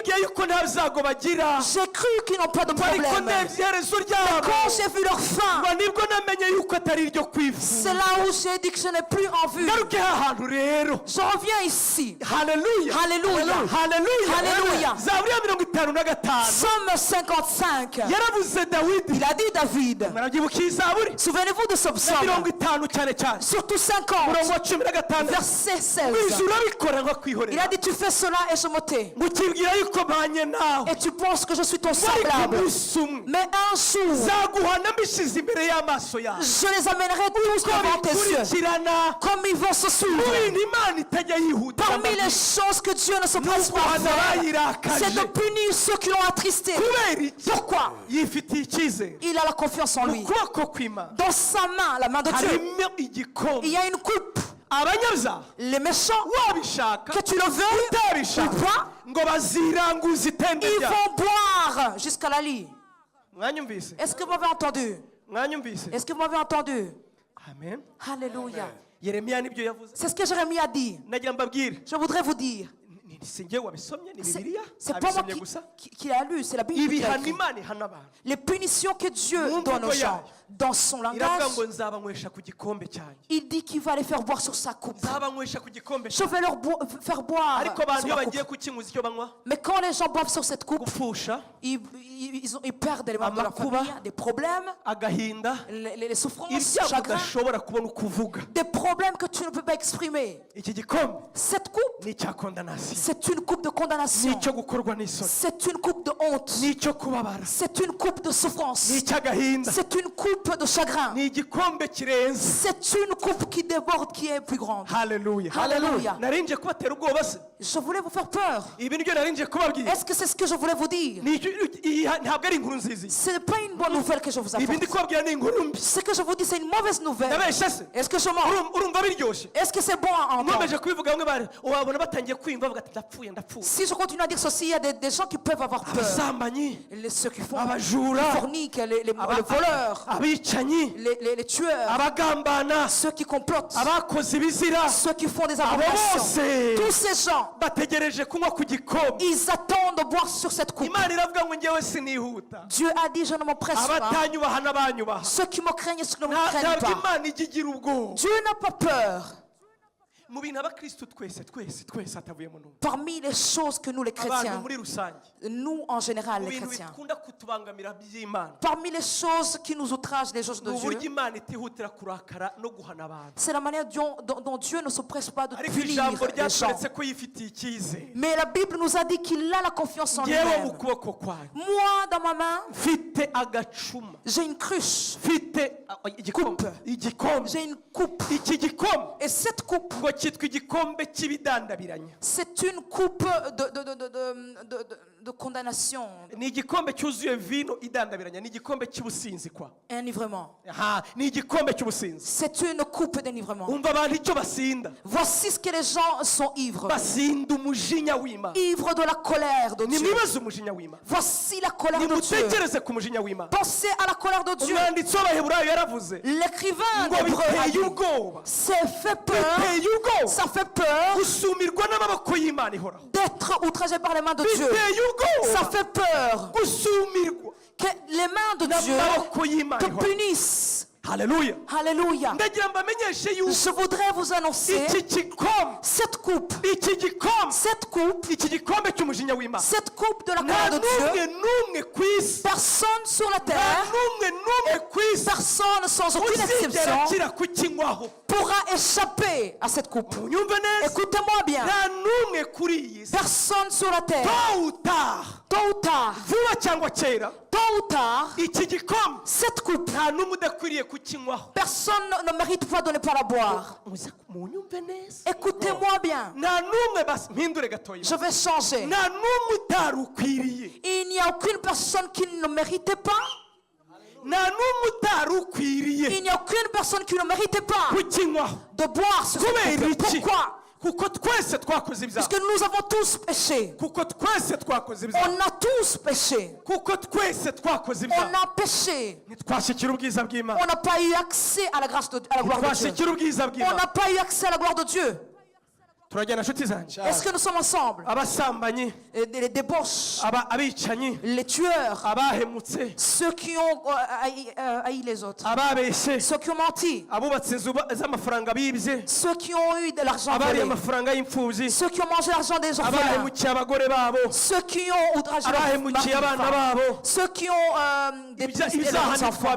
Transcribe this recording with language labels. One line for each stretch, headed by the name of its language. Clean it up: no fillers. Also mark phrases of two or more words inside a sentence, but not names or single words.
French: J'ai cru qu'ils n'ont pas de problème. Mais quand j'ai vu leur fin, c'est là où j'ai dit que je n'ai plus en vue. Je reviens ici. Alléluia. Alléluia. Alléluia. Psaume 55. Il a dit David. Souvenez-vous de ce psaume. Surtout surtout 50.
Kinyarwanda: umurongo wa 16
French: Verset 16.
Kinyarwanda: wijuru abikora
French: Il
Kinyarwanda: nkakwihorera
French: a dit tu fais cela et je me tais.
Kinyarwanda: mukibwira yuko mpanye nawe
French: Et tu penses que je suis ton
Kinyarwanda: ariko
French: semblable.
Kinyarwanda: umunsi umwe
French: Mais un jour,
Kinyarwanda: zaguhana mbishyize imbere y'amaso yawe
French: je les amènerai tous devant tes yeux.
Kinyarwanda: bikurikirana
French: Comme ils vont se
Kinyarwanda: mu
French: suivre.
Kinyarwanda: bintu imana itajya yihuta
French: Parmi les choses que Dieu ne se presse pas à
Kinyarwanda: guhana
French: faire,
Kinyarwanda: abayirakaje
French: c'est de punir ceux qui l'ont attristé.
Kinyarwanda: kubera iki
French: Pourquoi?
Kinyarwanda: yifitiye icyizere
French: Il a la confiance en
Kinyarwanda: mu
French: lui.
Kinyarwanda: kuboko kw'imana
French: Dans sa main, la main de Dieu,
Kinyarwanda: harimo igikombe
French: il y a une coupe.
Kinyarwanda: abanyabyaha
French: Les méchants,
Kinyarwanda: wabishaka
French: que tu le veuilles
Kinyarwanda: utabishaka
French: ou pas,
Kinyarwanda: ngo baziranguze itende
French: ils
Kinyarwanda: ryawe
French: vont boire jusqu'à la lie.
Kinyarwanda: mwanyumvise
French: Est-ce que vous m'avez entendu?
Kinyarwanda: mwanyumvise
French: Est-ce que vous m'avez entendu?
Kinyarwanda: amen
French: Alléluia.
Kinyarwanda: yeremiya nibyo yavuze
French: C'est ce que Jérémie a dit.
Kinyarwanda: nagira mbabwire
French: Je voudrais vous dire.
Kinyarwanda: si njye wabisomye ni
French: C'est
Kinyarwanda: bibiliya
French: c'est pas moi
Kinyarwanda: abisomye gusa
French: qui l'a lu, c'est la Bible qui l'a
Kinyarwanda: ibihano
French: écrit.
Kinyarwanda: imana ihana abantu
French: Les punitions que Dieu
Kinyarwanda: Mu
French: donne aux
Kinyarwanda: mvugo
French: gens
Kinyarwanda: yayo.
French: dans son
Kinyarwanda: iravuga
French: langage,
Kinyarwanda: ngo nzabanywesha ku gikombe cyanjye
French: il dit qu'il va les faire boire sur sa coupe.
Kinyarwanda: nzabanywesha ku gikombe
French: Je
Kinyarwanda: cyanjye
French: vais leur faire boire
Kinyarwanda: ariko abantu
French: sur
Kinyarwanda: iyo
French: la
Kinyarwanda: bagiye
French: coupe.
Kinyarwanda: kukinyuza icyo banywa
French: Mais quand les gens boivent sur cette coupe,
Kinyarwanda: gupfusha
French: ils perdent les membres de leur
Kinyarwanda: Amakuba.
French: famille, des problèmes,
Kinyarwanda: agahinda
French: les souffrances,
Kinyarwanda: ibyago
French: chagrins,
Kinyarwanda: udashobora kubona uko uvuga
French: des problèmes que tu ne peux pas exprimer.
Kinyarwanda: iki gikombe
French: Cette coupe,
Kinyarwanda: ni icya kondanasiyo
French: c'est une coupe de
Kinyarwanda: ni
French: condamnation.
Kinyarwanda: icyo gukorwa n'isoni
French: C'est une coupe de honte.
Kinyarwanda: ni icyo kubabara
French: C'est une coupe de souffrance.
Kinyarwanda: ni icy'agahinda
French: C'est une coupe de chagrin.
Kinyarwanda: ni igikombe kirenze
French: C'est une coupe qui déborde, qui est plus grande.
Kinyarwanda: haleluya
French: Alléluia.
Kinyarwanda: narinje kubatera ubwoba se
French: Je voulais vous faire peur.
Kinyarwanda: ibi nibyo narinje kubabwira
French: Est-ce que c'est ce que je voulais vous dire?
Kinyarwanda: ntabwo ari inkuru nziza
French: Ce n'est pas une bonne nouvelle que je vous
Kinyarwanda: ibi ndi
French: apporte.
Kinyarwanda: kubabwira ni inkuru mbi
French: Ce que je vous dis, c'est une mauvaise nouvelle.
Kinyarwanda: ndabeshya se
French: Est-ce que je mens?
Kinyarwanda: urumva biryoshye
French: Est-ce que c'est bon à entendre?
Kinyarwanda: nkomeje kubivuga bamwe bari wabona batangiye kwiyumva bavuga ati ndapfuye ndapfuye
French: Si je continue à dire ceci, il y a des gens qui peuvent avoir peur.
Kinyarwanda: abasambanyi
French: Ceux qui font
Kinyarwanda: abajura
French: les forniques, les voleurs,
Kinyarwanda: abicanyi
French: les tueurs,
Kinyarwanda: abagambana
French: ceux qui complotent,
Kinyarwanda: abakoze ibizira
French: ceux qui font des
Kinyarwanda: abo
French: abominations.
Kinyarwanda: bose
French: Tous ces gens,
Kinyarwanda: bategereje kunywa ku gikombe
French: ils attendent de boire sur cette coupe.
Kinyarwanda: imana iravuga ngo ngewe sinihuta
French: Dieu a dit, je ne m'empresse pas.
Kinyarwanda: abatanyubaha n'abanyubaha
French: Ceux qui me craignent et ceux qui ne me craignent
Kinyarwanda: ntabwo
French: pas.
Kinyarwanda: imana ijya igira ubwoba
French: Dieu n'a pas peur.
Kinyarwanda: mu bintu abakristo twese hatavuyemo n'umwe
French: Parmi les choses que nous les
Kinyarwanda: abantu
French: chrétiens,
Kinyarwanda: muri rusange
French: nous en général
Kinyarwanda: mu
French: les
Kinyarwanda: bintu
French: chrétiens,
Kinyarwanda: bikunda kutubangamira by'imana
French: parmi les choses qui nous outragent, les choses de
Kinyarwanda: ni uburyo
French: Dieu,
Kinyarwanda: imana itihutira kurakara no guhana abantu
French: c'est la manière dont Dieu ne se presse pas de
Kinyarwanda: ariko
French: punir
Kinyarwanda: ijambo
French: les gens.
Kinyarwanda: ryatweretse ko yifitiye icyizere
French: Mais la Bible nous a dit qu'il a la confiance en
Kinyarwanda: ngewe mu
French: lui-même.
Kinyarwanda: kuboko kwayo
French: Moi, dans ma main,
Kinyarwanda: mfite agacuma
French: j'ai une cruche,
Kinyarwanda: mfite igikombe igikombe
French: j'ai une coupe.
Kinyarwanda: iki gikombe
French: Et cette coupe,
Kinyarwanda: ngo cyitwa igikombe cy'ibidandabiranya
French: c'est une coupe de condamnation,
Kinyarwanda: ni igikombe cyuzuye vino idandabiranya ni igikombe cy'ubusinzi kwa
French: enivrement.
Kinyarwanda: aha ni igikombe cy'ubusinzi
French: C'est une coupe d'enivrement.
Kinyarwanda: umva abantu icyo basinda
French: Voici ce que les gens sont ivres.
Kinyarwanda: basinda umujinya w'imana
French: Ivres de la colère de Dieu.
Kinyarwanda: nimwibaze umujinya w'imana
French: Voici la colère de Dieu.
Kinyarwanda: nimutekereze ku mujinya w'imana
French: Pensez à la colère de Dieu.
Kinyarwanda: umwanditsi w'abaheburayo yaravuze
French: L'écrivain
Kinyarwanda: ngo
French: d'Hébreux a
Kinyarwanda: biteye
French: dit,
Kinyarwanda: ubwoba
French: c'est fait peur,
Kinyarwanda: biteye ubwoba
French: ça fait peur
Kinyarwanda: gusumirwa n'amaboko y'imana ihoraho
French: d'être outragé par les mains de Dieu.
Kinyarwanda: biteye
French: Ça
Kinyarwanda: ubwoba
French: fait peur
Kinyarwanda: gusumirwa
French: que les mains de Dieu
Kinyarwanda: n'amaboko y'imana
French: te
Kinyarwanda: ihoraho
French: punissent.
Kinyarwanda: haleluya
French: Alléluia.
Kinyarwanda: ndagira mbamenyeshe yuko
French: Je voudrais vous annoncer
Kinyarwanda: iki gikombe
French: cette coupe,
Kinyarwanda: iki gikombe iki gikombe cy'umujinya w'imana
French: cette coupe de la
Kinyarwanda: nta
French: colère de
Kinyarwanda: n'umwe
French: Dieu.
Kinyarwanda: n'umwe ku isi
French: Personne sur la
Kinyarwanda: nta
French: terre,
Kinyarwanda: n'umwe ku isi
French: personne sans aucune
Kinyarwanda: uzigera
French: exception
Kinyarwanda: akira kukinywaho
French: pourra échapper à cette coupe.
Kinyarwanda: unyumve neza
French: Écoutez-moi bien.
Kinyarwanda: nta n'umwe kuri iyi si
French: Personne sur la terre, tôt ou tard tôt ou tard,
Kinyarwanda: vuba cyangwa kera
French: tôt ou tard,
Kinyarwanda: iki gikombe
French: cette coupe,
Kinyarwanda: nta n'umwe udakwiriye kukinywaho
French: personne ne mérite pas de ne pas la boire.
Kinyarwanda: munyumve neza
French: Écoutez-moi bien.
Kinyarwanda: nta n'umwe mpindure gatoya
French: Je vais changer.
Kinyarwanda: nta n'umwe utari ukwiriye
French: Il n'y a aucune personne qui ne méritait pas.
Kinyarwanda: nta n'umwe utari ukwiriye
French: Il n'y a aucune personne qui ne méritait pas
Kinyarwanda: kukinywaho
French: de boire ce
Kinyarwanda: kubera
French: coupe.
Kinyarwanda: iki
French: Pourquoi?
Kinyarwanda: kuko twese twakoze ibyaha
French: Parce que nous avons tous péché.
Kinyarwanda: kuko twese twakoze ibyaha
French: On a tous péché.
Kinyarwanda: kuko twese twakoze
French: On
Kinyarwanda: ibyaha
French: a péché.
Kinyarwanda: ntitwashyikira ubwiza bw'imana
French: On n'a pas eu accès à la grâce à la gloire de Dieu.
Kinyarwanda: ntitwashyikira ubwiza
French: On
Kinyarwanda: bw'imana
French: n'a pas eu accès à la gloire de Dieu. Est-ce que nous sommes ensemble? Les débauches, les tueurs, ceux qui ont haï les autres, ceux qui ont menti, ceux qui ont eu de l'argent volé, ceux qui ont mangé l'argent des orphelins, ceux qui ont outragé leurs maris, ceux qui ont déprécié leurs enfants.